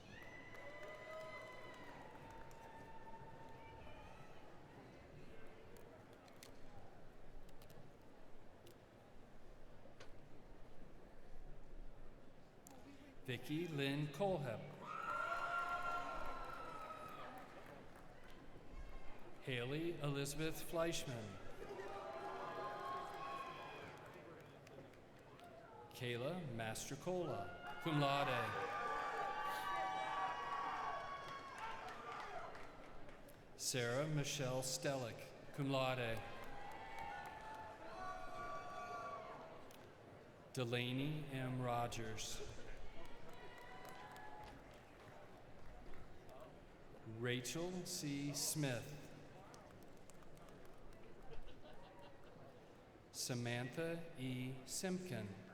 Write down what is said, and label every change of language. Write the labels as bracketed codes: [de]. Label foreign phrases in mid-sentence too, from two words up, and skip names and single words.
[en] Vicki Lynn Colehep. Haley Elizabeth Fleischman. Kayla Mastrocola, [la] cum laude. [en] Sarah Michelle Stellick, [la] cum laude. [en] Delaney M. Rogers. Rachel C. Smith. Samantha E. Simpkin.